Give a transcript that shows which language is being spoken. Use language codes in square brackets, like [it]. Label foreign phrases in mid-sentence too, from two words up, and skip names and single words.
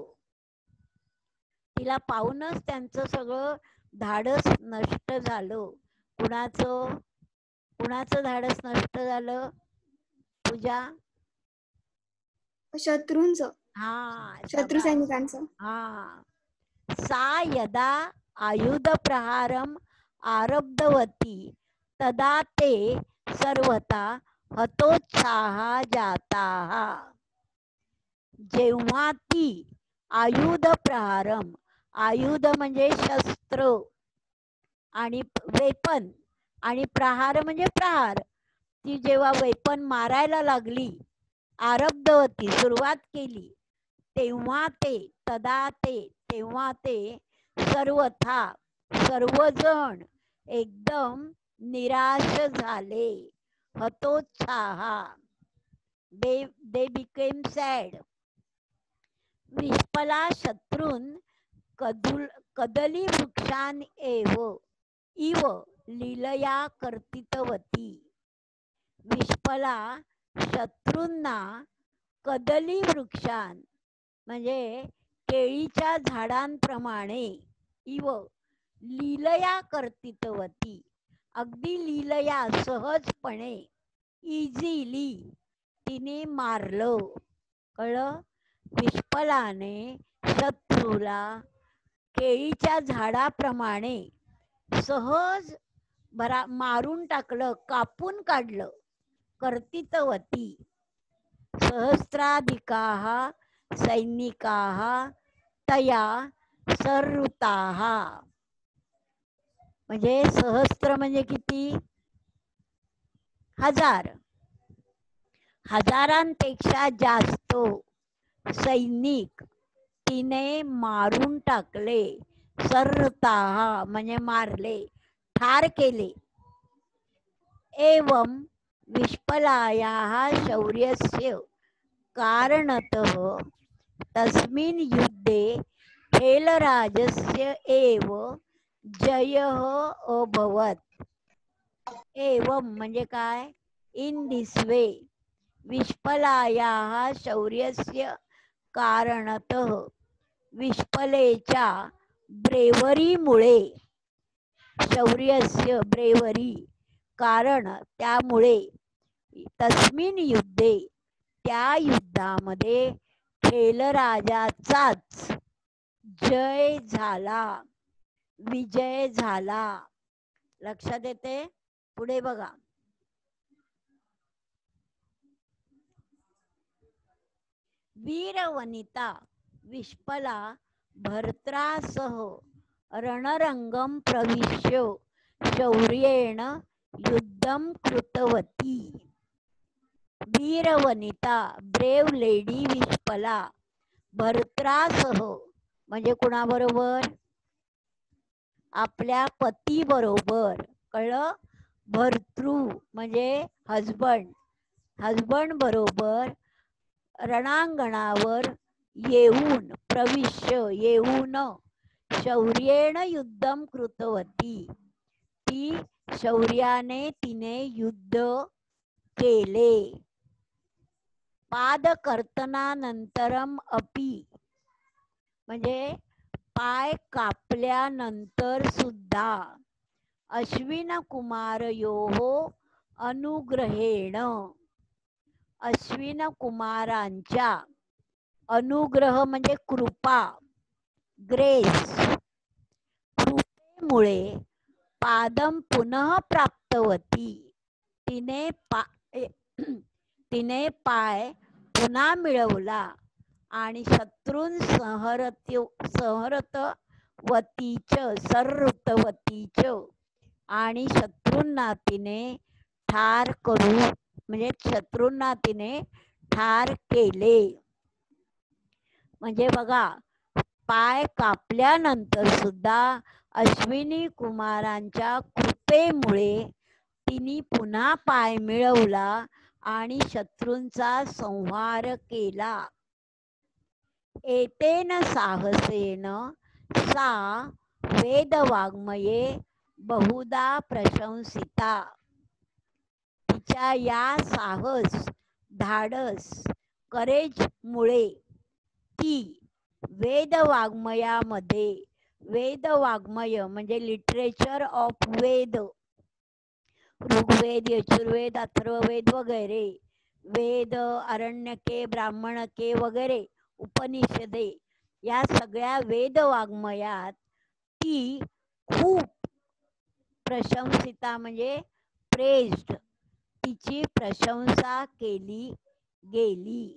[mr] तिला पाहूनच त्यांचं सगळं धाडस नष्ट झालं. कुणाचं धाडस नष्ट झालं? पूजा? शत्रूंचं, हा, शत्रू शाबास. सैनिकांचं. हा. [sa] सा यदा आयुध प्रहारम आरब्धवती तदा ते सर्वथा हतोत्साह जाताः. [mr] जेव्हा ती [sa] आयुध प्रहारम, [mr] आयुध म्हणजे शस्त्र आणि वेपन, आणि प्रहार म्हणजे प्रहार, ती जेव्हा वेपन मारायला लागली, आरब्धवती सुरुवात केली, तेव्हा ते [sa] तदा ते [mr] तेव्हा ते सर्वथा सर्वजण एकदम निराश झाले. [en] हतोत्साह, they became sad. [sa] विष्पला शत्रून कदली वृक्षान इव लीलया कर्तितवती. [mr] विष्पला शत्रूंना [sa] कदली वृक्षान [mr] म्हणजे केळीच्या झाडांप्रमाणे [sa] इव लीलया कर्तितवती, [mr] अगदी लीलया सहजपणे, इझिली तिने मारलं. कळलं? विष्पलाने शत्रूला केळीच्या झाडाप्रमाणे सहज मारून टाकलं, कापून काढलं. कर्तितवती. [sa] सहस्राधिकाः सैनिकाः तया सर्वृताः. [mr] म्हणजे सहस्त्र म्हणजे किती? हजार. हजारांपेक्षा जास्त सैनिक तिने मारून टाकले. सर्वताः म्हणजे मारले, ठार केले. [sa] एवं विष्पलायाः शौर्यस्य कारणतः तस्मिन् युद्धे हेलराजस्य एव जयः अभवत्. [mr] एवं म्हणजे काय? [en] in this way, [sa] विष्पलायाः शौर्यस्य कारणतः, [mr] विष्पलेच्या ब्रेवरीमुळे, शौर्यस्य ब्रेवरी कारण त्यामुळे, [sa] तस्मिन युद्धे [mr] त्या युद्धामध्ये खेलराजाचाच जय झाला, विजय झाला. लक्षात येते? पुढे बघा. [sa] वीरवनिता विष्पला भर्त्रासह रणरंगम प्रविश्य शौर्येण युद्धम कृतवती. [mr] वीरवनिता, [en] brave lady [mr] विष्पला, भर्त्रासह म्हणजे कुणाबरोबर? आपल्या पती बरोबर. कळलं? भर्तृ म्हणजे हजबंड, हजबंड बरोबर रणांगणावर येऊन, प्रविश्य येऊन, [sa] शौर्येण युद्धम कृतवती, [mr] ती शौर्याने तिने युद्ध केले. [sa] पादकर्तनानंतरम अपि [mr] म्हणजे पाय कापल्यानंतर सुद्धा, [sa] अश्विन कुमारयोः अनुग्रहेण, [mr] अश्विन कुमारांच्या, अनुग्रह म्हणजे कृपा, ग्रेस, कृपेमुळे, [sa] पादम पुनः प्राप्तवती, [mr] तिने पाय पुन्हा मिळवला. आणि [sa] शत्रून संहृतवतीच [mr] आणि शत्रूंना तिने ठार करू म्हणजे शत्रूंना तिने ठार केले. म्हणजे बघा, पाय कापल्यानंतर सुद्धा अश्विनी कुमारांच्या कृपेमुळे तिने पुन्हा पाय मिळवला आणि शत्रूंचा संहार केला. [sa] एतेन साहसेन सा वेदवाङ्मये बहुधा प्रशंसिता. [mr] तिच्या या साहस, धाडस, करेजमुळे ती वेदवाङ्मयामध्ये, वेदवाङ्मय म्हणजे [en] literature of Veda, [mr] ऋग्वेद, यजुर्वेद, अथर्ववेद वगैरे, वेद, आरण्यके, ब्राह्मणके वगैरे उपनिषदे या सगळ्या वेद वाङ्मयात ती खूप प्रशंसिता म्हणजे प्रेज्ड, तिची प्रशंसा केली गेली.